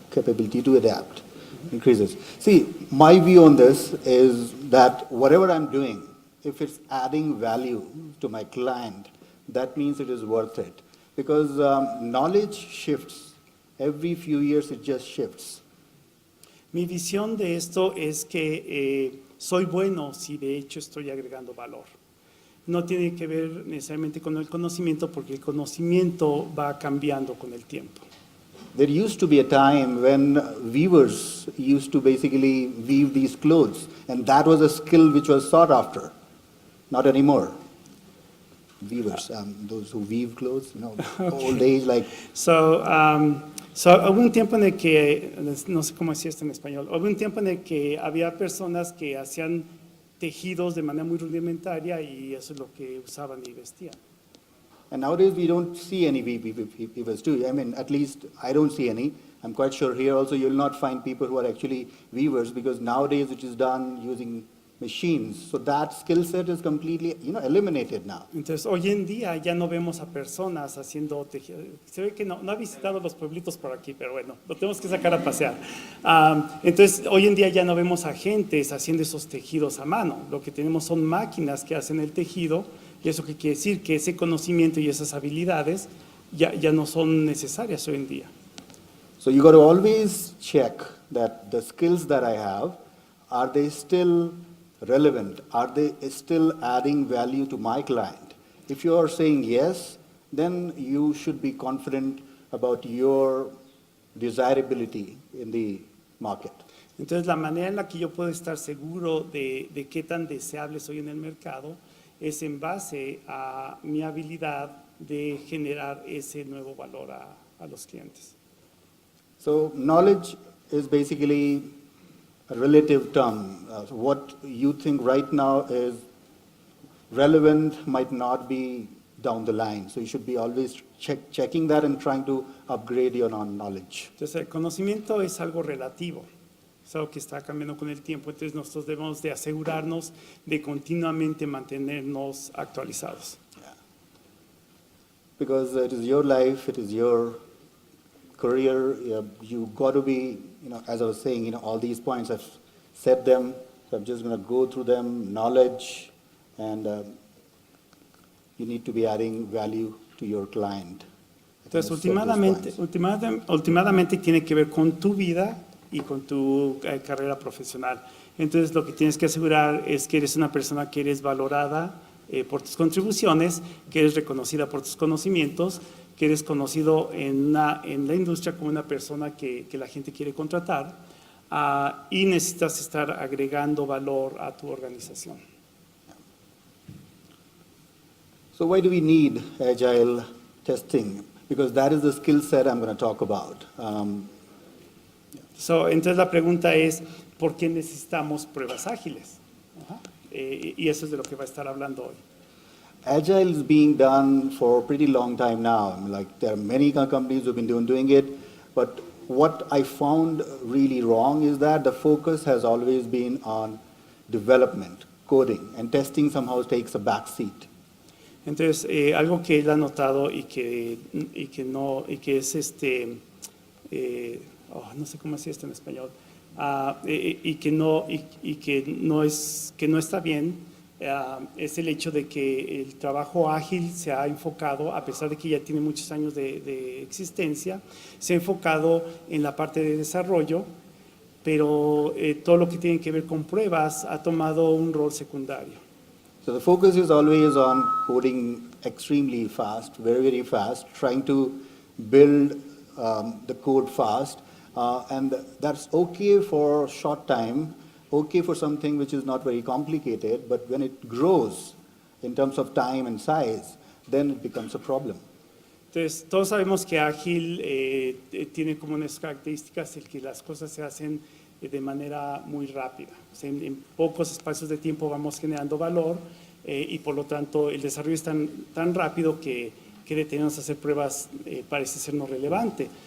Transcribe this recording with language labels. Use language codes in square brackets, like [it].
[en] Capability to adapt increases. See, my view on this is that whatever I'm doing, if it's adding value to my client, that means it is worth it. Because knowledge shifts. Every few years it just shifts. [es] Mi visión de esto es que soy bueno si de hecho estoy agregando valor. No tiene que ver necesariamente con el conocimiento porque el conocimiento va cambiando con el tiempo. [en] There used to be a time when weavers used to basically weave these clothes, and that was a skill which was sought after. Not anymore. Weavers, those who weave clothes, old age, like. [es] So hubo un tiempo en el que, no sé cómo decir esto en español, hubo un tiempo en el que había personas que hacían tejidos de manera muy rudimentaria y eso es lo que usaban y vestían. [en] And nowadays we don't see any weavers too. I mean, at least I don't see any. I'm quite sure here also you'll not find people who are actually weavers because nowadays it is done using machines. So that skill set is completely, eliminated now. [es] Entonces, hoy en día ya no vemos a personas haciendo tejidos. Se ve que no ha visitado los pueblitos por aquí, pero bueno, lo tenemos que sacar a pasear. Entonces, hoy en día ya no vemos a gentes haciendo esos tejidos a mano. Lo que tenemos son máquinas que hacen el tejido y eso que quiere decir que ese conocimiento y esas habilidades ya no son necesarias hoy en día. [en] So you got to always check that the skills that I have, are they still relevant? Are they still adding value to my client? If you are saying yes, then you should be confident about your desirability in the market. [es] Entonces, la manera en la que yo puedo estar seguro de qué tan deseable soy en el mercado es en base a mi habilidad de generar ese nuevo valor a los clientes. [en] So knowledge is basically a relative term. What you think right now is relevant might not be down the line. So you should be always checking that and trying to upgrade your knowledge. [es] Entonces, el conocimiento es algo relativo, es algo que está cambiando con el tiempo. Entonces, nosotros debemos de asegurarnos de continuamente mantenernos actualizados. [en] Yeah. Because it is your life, it is your career. You got to be, as I was saying, all these points, I've said them, so I'm just going to go through them, knowledge, and you need to be adding value to your client. [es] Entonces, [en] set those points. [es] últimamente tiene que ver con tu vida y con tu carrera profesional. Entonces, lo que tienes que asegurar es que eres una persona que eres valorada por tus contribuciones, que eres reconocida por tus conocimientos, que eres conocido en la industria como una persona que la gente quiere contratar, y necesitas estar agregando valor a tu organización. [en] So why do we need agile testing? Because that is the skill set I'm going to talk about. [es] Entonces la pregunta es, ¿por qué necesitamos pruebas ágiles? Y eso es de lo que va a estar hablando hoy. [en] Agile is being done for a pretty long time now. I mean, like, there are many companies who've been doing it, but what I found really wrong is that the focus has always been on development, coding, and testing somehow takes a back seat. [es] Entonces, algo que él ha notado y que es no sé cómo decir esto en español, y que no está bien, es el hecho de que el trabajo ágil se ha enfocado, a pesar de que ya tiene muchos años de existencia, se ha enfocado en la parte de desarrollo, pero todo lo que tiene que ver con pruebas ha tomado un rol secundario. [en] So the focus is always on coding extremely fast, very, very fast, trying to build the code fast, and that's okay for a short time, okay for something which is not very complicated, but when it grows in terms of time and size, then it becomes a problem. [es] Entonces, todos sabemos que Ágil tiene como unas características el que las cosas se hacen de manera muy rápida. O sea, en pocos espacios de tiempo vamos generando valor y por lo tanto el desarrollo es tan rápido que detenernos a hacer pruebas parece ser no relevante.